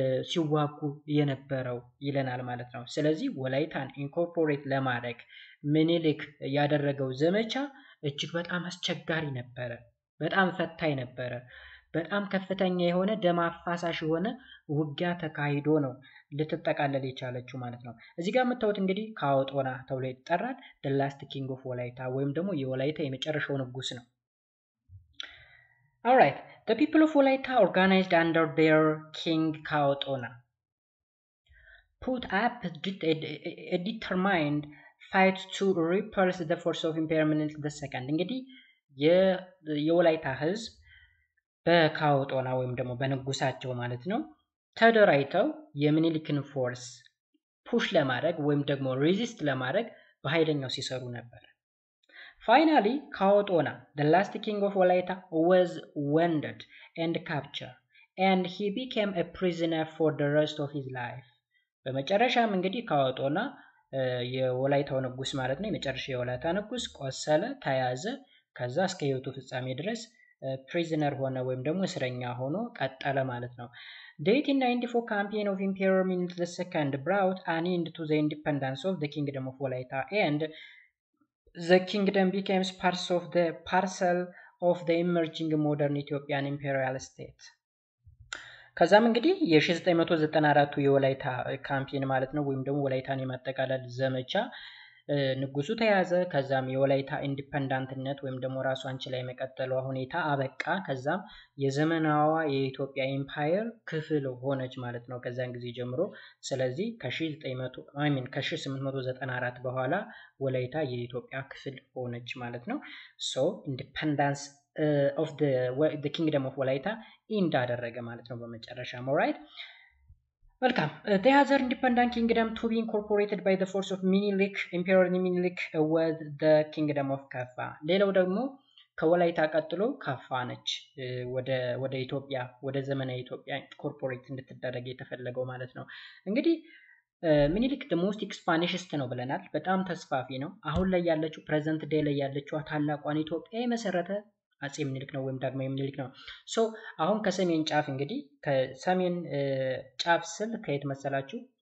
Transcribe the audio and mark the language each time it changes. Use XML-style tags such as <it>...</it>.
<am>ሲዋጉ የነበረው ይለናል ማለት ነው። ስለዚህ ወላይታን ኢንኮርፖሬት ለማድረግ ምኒልክ ያደረገው ዘመቻ እጅግ በጣም አስቸጋሪ ነበረ፣ በጣም ፈታኝ ነበረ። በጣም ከፍተኛ የሆነ ደም አፋሳሽ የሆነ ውጊያ ተካሂዶ ነው ልትጠቃለል የቻለችው ማለት ነው። እዚህ ጋር የምታዩት እንግዲህ ካወጦና ተብሎ ይጠራል።</am> <en>the last king of</en> <am>ወላይታ ወይም ደግሞ የወላይታ የመጨረሻው ንጉስ ነው።</am> <en>Alright, the people of Walaita organized under their king Kaotona put up a determined fight to repulse the force of Emperor Minilik II.</en> <am>እንግዲህ የወላይታ ህዝብ በካውጦና ወይም ደግሞ በንጉሳቸው ማለት ነው ተደራጅተው የሚኒሊክን ፎርስ ፑሽ ለማድረግ ወይም ደግሞ ሬዚስት ለማድረግ በኃይለኛው ሲሰሩ ነበር።</am> <en>Finally, Kaotona, the last king of Walaita, was wounded and captured, and he became a prisoner for the rest of his life.</en> <am>በመጨረሻም እንግዲህ ካወጦና የወላይታው ንጉስ ማለት ነው የመጨረሻ የወላይታ ንጉስ ቆሰለ፣ ተያዘ። ከዛ እስከ ህይወቱ ፍጻሜ ድረስ ፕሪዝነር ሆነ ወይም ደግሞ እስረኛ ሆኖ ቀጠለ ማለት ነው።</am> <en>The 1894 campaign of Emperor Minilik II brought an end to the independence of the kingdom of Walaita, and the kingdom became parcel of the emerging modern Ethiopian imperial state.</en> <am>ከዛም እንግዲህ የ1994 የወላይታ ካምፔን ማለት ነው ወይም ደግሞ ወላይታን የማጠቃለል ዘመቻ ንጉሱ ተያዘ። ከዛም የወላይታ ኢንዲፔንዳንትነት ወይም ደግሞ ራሷን ችላ የመቀጠሏ ሁኔታ አበቃ። ከዛም የዘመናዋ የኢትዮጵያ ኢምፓየር ክፍል ሆነች ማለት ነው ከዛን ጊዜ ጀምሮ። ስለዚህ ከ1894 በኋላ ወላይታ የኢትዮጵያ ክፍል ሆነች ማለት ነው።</am> <en>ሶ ኢንዲፔንዳንስ ኦፍ the kingdom of</en> <am>ወላይታ ኢንድ አደረገ ማለት ነው በመጨረሻ።</am> <en>ኦልራይት welcome. The other independent kingdom to be incorporated by the force of Minilik, Emperor Minilik, was the kingdom of Kaffa.</en> <am>ሌላው ደግሞ ከወላይታ ቀጥሎ ካፋ ነች ወደ ኢትዮጵያ ወደ ዘመናዊ ኢትዮጵያ ኢንኮርፖሬት እንድትደረግ የተፈለገው ማለት ነው። እንግዲህ ሚኒሊክ</am> <en>the most expansionist</en> <am>ነው ብለናል። በጣም ተስፋፊ ነው። አሁን ላይ ያለችው</am> <en>ፕሬዘንት ዴይ</en> <am>ላይ ያለችው ታላቋን ኢትዮጵያ የመሰረተ አጼ ምኒልክ ነው ወይም ዳግማዊ ምኒልክ ነው። ሶ አሁን ከሰሜን ጫፍ እንግዲህ ከሰሜን ጫፍ ስል ከየት መሰላችሁ?</am>